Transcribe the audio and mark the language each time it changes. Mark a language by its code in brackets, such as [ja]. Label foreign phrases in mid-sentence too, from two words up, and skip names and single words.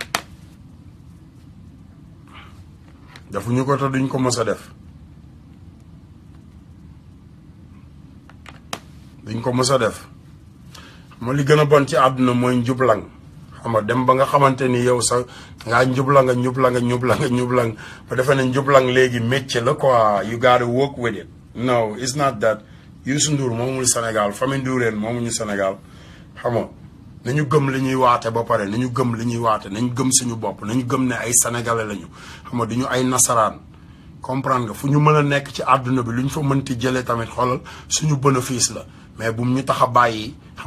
[wo] te duñ ko mës a def ma li gën a bon ci àdduna mooy njublang xam nga dem ba nga xamante ni yow sa ngaa njublang ba defe ne njublang léegi métier la quoi [en] you gotta work with it [wo] no [en] it's not that [wo] Youssou Ndour moomul Sénégal famille Ndourène moomuñu Sénégal xam nga nañu gëm li ñuy waate ba pare nañu gëm suñu bopp nañu gëm ne ay sénégalais lañu xam nga duñu ay nasaraan comprendre nga fu ñu mën a nekk ci àdduna bi lu ñu fa mënti jëlee tamit xoolal suñu bénéfice la mais bu mu ñu tax a bàyyi xam